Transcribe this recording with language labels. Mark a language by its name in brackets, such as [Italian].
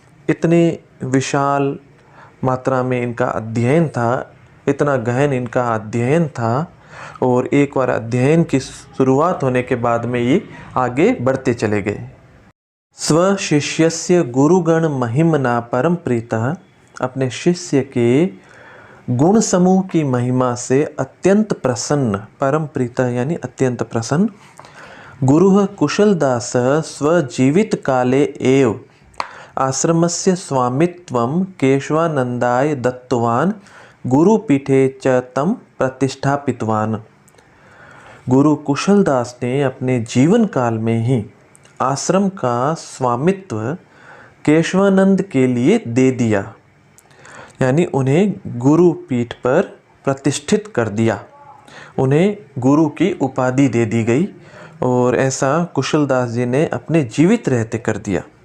[Hindi] इतनी विशाल मात्रा में इनका अध्ययन था, इतना गहन इनका अध्ययन था और एक बार अध्ययन की शुरुआत होने के बाद में ये आगे बढ़ते चले गए। [Sanskrit] स्वशिष्यस्य गुरुगण महिमना परम प्रीतः। [Hindi] अपने शिष्य के गुण समूह की महिमा से अत्यंत प्रसन्न, [Sanskrit] परम प्रीतः [Hindi] यानी अत्यंत प्रसन्न। [Sanskrit] गुरुः कुशलदासः स्वजीवित काले एव आश्रमस्य स्वामित्वं केशवानंदाय दत्तवान् गुरुपीठे च तम प्रतिष्ठापितवान्। [Hindi] गुरु कुशलदास ने अपने जीवन काल में ही आश्रम का स्वामित्व केशवानंद के लिए दे दिया, यानी उन्हें गुरु पीठ पर प्रतिष्ठित कर दिया, उन्हें गुरु की उपाधि दे दी गई और ऐसा कुशलदास जी ने अपने जीवित रहते कर दिया।